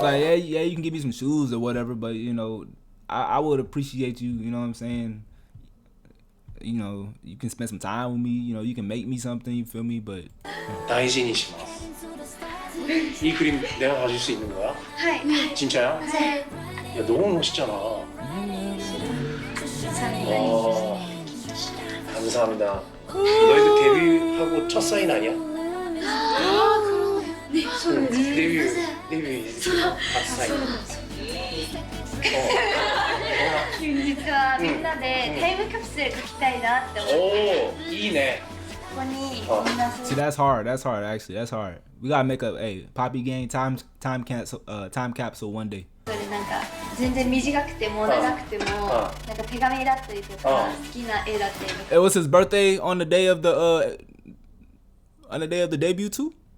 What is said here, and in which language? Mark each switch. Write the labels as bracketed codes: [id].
[en] Like yeah, you can give me some shoes or whatever, but you know, I would appreciate you. You know what I'm saying? You know, you can spend some time with me. You know, you can make me something. You feel me? But [ja] 大事にします. [ko] 이 그림 내가 가질 수 있는 거야? [ja] はい。 [ko] 진짜야? 네. 야 너무 멋있잖아. 감사합니다. 너희들 데뷔하고 첫 사인 아니야? 아 그러네. 네, [ja] そうです. [ko] 데뷔 첫 사인. [ja] 実はみんなでタイムカプセル書きたいなって思って。 [ko] 오, 이네. [ja] ここにみんな [en] see, that's hard. That's hard actually. That's hard. We gotta make a Poppy Gang time capsule one day. [ja] それなんか全然短くても長くてもなんか手紙だったりとか好きな絵だったりとか。 [en] It was his birthday on the day of the debut too.